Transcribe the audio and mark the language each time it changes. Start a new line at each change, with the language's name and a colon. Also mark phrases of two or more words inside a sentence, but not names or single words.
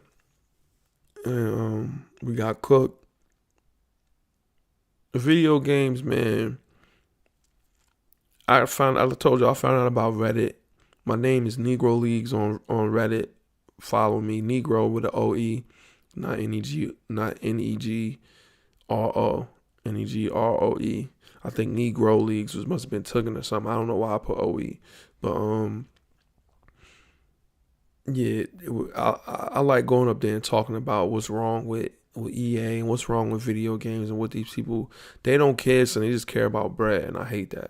English: And we got cooked. Video games, man. I told you I found out about Reddit. My name is Negro Leagues on Reddit. Follow me, Negro with an OE, not N-E-G, not N-E-G-R-O, N-E-G-R-O-E. I think Negro Leagues must have been taken or something. I don't know why I put OE, but yeah, I like going up there and talking about what's wrong with EA and what's wrong with video games and what these people, they don't care, so they just care about bread, and I hate that.